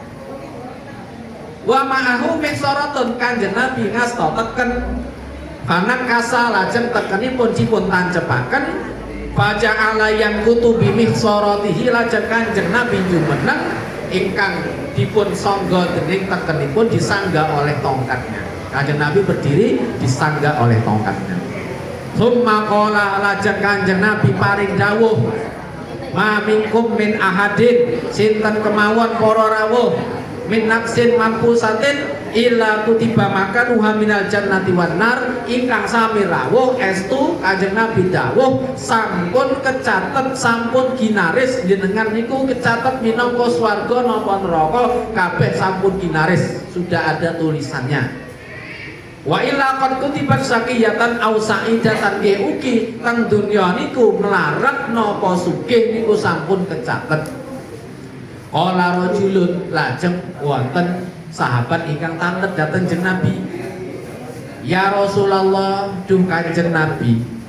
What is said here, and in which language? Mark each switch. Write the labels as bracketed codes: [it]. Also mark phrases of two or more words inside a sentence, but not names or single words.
[ar] ومعه مخصرة, [jv] Kanjeng Nabi ngasta teken kanan kasa, lajeng tekenipun dipun tancepaken [ar] فجعل ينكت بمخصرته, [jv] lajeng Kanjeng Nabi jumeneng ingkang dipun sangga dening tekenipun [id] disangga oleh tongkatnya. Kanjeng Nabi berdiri disangga oleh tongkatnya. [ar] ثم قال [jv] lajeng Kanjeng Nabi paring dawuh, [ar] ما منكم من أحد [jv] sinten kemawon para rawuh [ar] من نفس منفوسة إلا كتب مكانها من الجنة والنار [jv] ingkang sami rawuh estu Kanjeng Nabi dawuh sampun kecatet sampun ginaris jenengan niku kecatet minangka swarga napa neraka kabeh sampun ginaris [id] sudah ada tulisannya. [ar] وإلا قد كتبت شقية أو سعيدة [jv] ugi teng dunya niku melarat napa sugih niku sampun kecatet. [ar] قال رجل [jv] lajeng wonten sahabat ingkang tantet dhateng Kanjeng Nabi. [ar] يا رسول الله [jv] duh Kanjeng Nabi.